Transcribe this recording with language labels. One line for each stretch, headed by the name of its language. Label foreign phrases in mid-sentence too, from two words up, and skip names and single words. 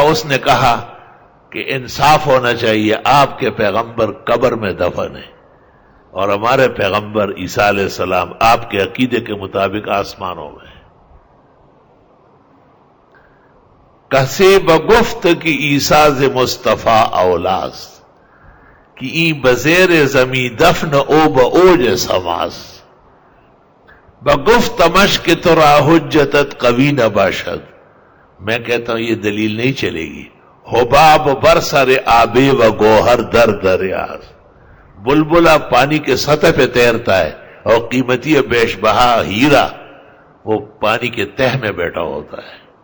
Urdu: اس نے کہا کہ انصاف ہونا چاہیے، آپ کے پیغمبر قبر میں دفن ہیں اور ہمارے پیغمبر عیسیٰ علیہ السلام آپ کے عقیدے کے مطابق آسمانوں میں.
Persian: کسی بگفت کی عیسیٰ ز مصطفیٰ اولاس کہ این بزیر زمین دفن او با اوج سماس بگفت مشک ترا حجتت قوی نباشد.
Urdu: میں کہتا ہوں یہ دلیل نہیں چلے گی.
Persian: حباب برسر آبے و گوہر در دریاز.
Urdu: بلبلا پانی کے سطح پہ تیرتا ہے اور قیمتی بیش بہا ہیرا وہ پانی کے تہ میں بیٹھا ہوتا ہے.